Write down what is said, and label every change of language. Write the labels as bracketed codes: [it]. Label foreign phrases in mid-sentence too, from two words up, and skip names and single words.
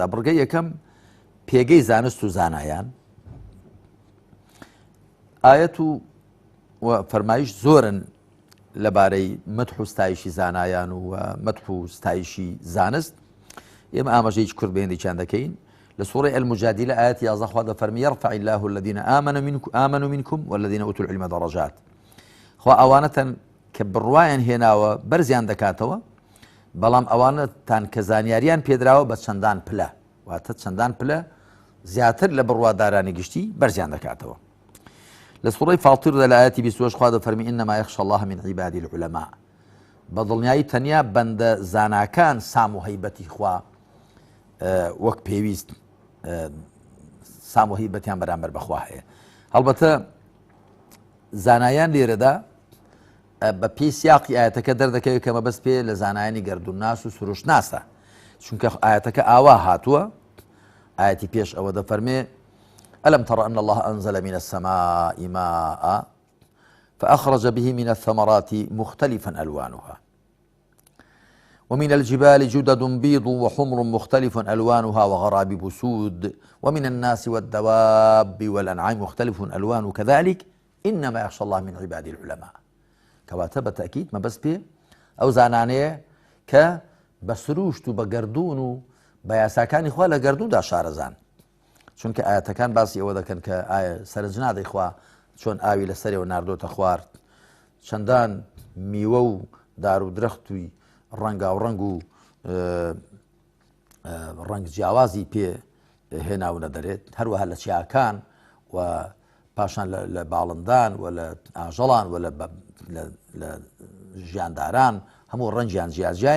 [ckb] بڕگەی یەکەم پێگەی زانست و زانایان. ئاەت و فەرمایش زۆرن لەبارەی مەدح و ستایشی زانایان و مەدح و ستایشی زانست. ئێمە ئاماژەیەکی کورت بەهێندێکیان دەکەین. لە سوورەی ئەلموجادیلە ئاەتی 11 خوا دەفەرمی [ar] يرفع الله الذين آمنوا منكم والذين أوتوا العلم درجات. [ckb] خوا ئەوانەتەن کە بڕوایان هێناوە بەرزیان دەکاتەوە، بەڵام ئەوانەتان کە زانیاریان پێدراوە بە چەندان پلە، واتە چەندان پلە زیاتر لە بڕوادارانی گشتی بەرزیان دەکاتەوە. لە سوورەی فاتیردا لە ئاەتی 28 خوا دەفەرمی [ar] إنما يخشى الله من عبادي العلماء. [ckb] بە دڵنیایی تەنیا بەندە زاناکان سام و هەیبەتی خوا وەک پێویست سام و هەیبەتیان بەرامبەر بەخوا هەیە. هەڵبەتە زانایان لێرەدا بە پێی سیاقی ئاەتەکە دەردەکەوێت کە مەبەست پێ لە زانایانی گەردووناس و سروشتناسە، چونکە ئاەتەکە ئاوا هاتووە. ئاەتی پێش ئەوە دەفەرمێ [ar] ألم تر أن الله أنزل من السماء ماء فأخرج به من الثمرات مختلفا ألوانها ومن الجبال جدد بيض وحمر مختلف ألوانها وغرابيب سود ومن الناس والدواب والأنعام مختلف ألوان كذلك إنما يخشى الله من عباد العلماء. [ckb] کەواتە بە تەکید مەبەست پێ ئەو زانانەیە کە بە سروشت و بە گەردوون و بە یاساکانی خوا لە گەردووندا شارەزان. چونکە ئاەتەکان باسی ئەوە دەکەن کە ئایا سەرنجنادەی خوا چۆن ئاوی لەسەرەوە ناردۆتە خوارد، چەندان میوە و دار و درەختوی ڕەنگاوڕەنگ و ڕەنگ جیاوازی پێ هێناونە دەرێت، هەروەها لە چیاکان و پاشان لە باڵندان و لە ئاژەڵان و لە ژیانداران هەموو ڕەنجیان جیاجیایە.